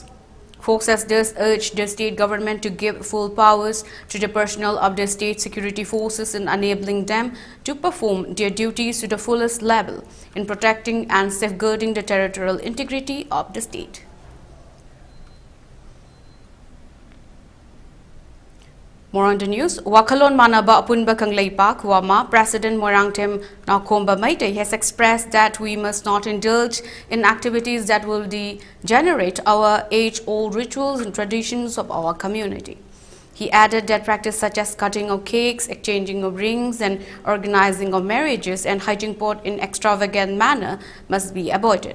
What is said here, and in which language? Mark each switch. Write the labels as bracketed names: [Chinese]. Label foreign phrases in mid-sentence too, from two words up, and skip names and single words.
[English] Folks has thus urged the state government to give full powers to the personnel of the state security forces in enabling them to perform their duties to the fullest level in protecting and safeguarding the territorial integrity of the state. More on the news. Wakalon Manaba Apunba Kangleipak Wama, President Morangtem Nakomba Meitei has expressed that we must not indulge in activities that will degenerate our age-old rituals and traditions of our community. He added that practice such as cutting of cakes, exchanging of rings and organizing of marriages and hygiene pot in extravagant manner must be avoided.